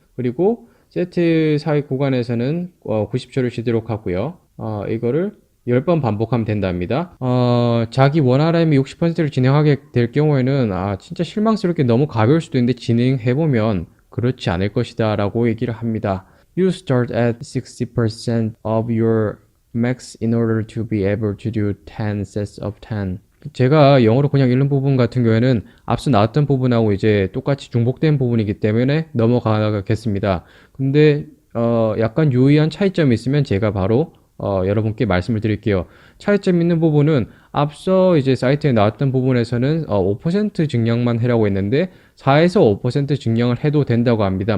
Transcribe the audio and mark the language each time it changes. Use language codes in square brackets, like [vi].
[ko] 그리고 세트 사이 구간에서는 90초를 쉬도록 하고요. 이거를 10번 반복하면 된답니다. 자기 원 RM이 60%를 진행하게 될 경우에는 진짜 실망스럽게 너무 가벼울 수도 있는데 진행해보면 그렇지 않을 것이다 라고 얘기를 합니다. [en] You start at 60% of your max in order to be able to do 10 sets of 10. [ko] 제가 영어로 그냥 읽는 부분 같은 경우에는 앞서 나왔던 부분하고 이제 똑같이 중복된 부분이기 때문에 넘어가겠습니다. 근데 약간 유의한 차이점이 있으면 제가 바로 여러분께 말씀을 드릴게요. 차이점 있는 부분은 앞서 이제 사이트에 나왔던 부분에서는 5% 증량만 해라고 했는데 4에서 5% 증량을 해도 된다고 합니다.